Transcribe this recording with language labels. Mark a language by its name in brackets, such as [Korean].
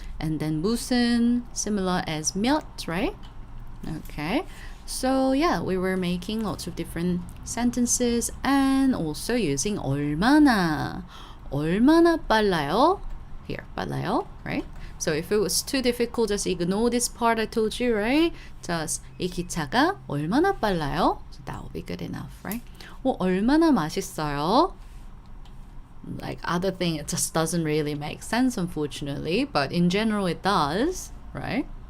[English] And then 무슨, similar as 몇, right? Okay. So yeah, we were making lots of different sentences and also using 얼마나. [Korean] 얼마나 빨라요? [English] Here, 빨라요, right? So if it was too difficult, just ignore this part I told you, right? [Korean] Just 이 기차가 얼마나 빨라요? [English] So that will be good enough, right? [Korean] 얼마나 맛있어요? [English] Like other thing, it just doesn't really make sense, unfortunately. But in general, it does, right?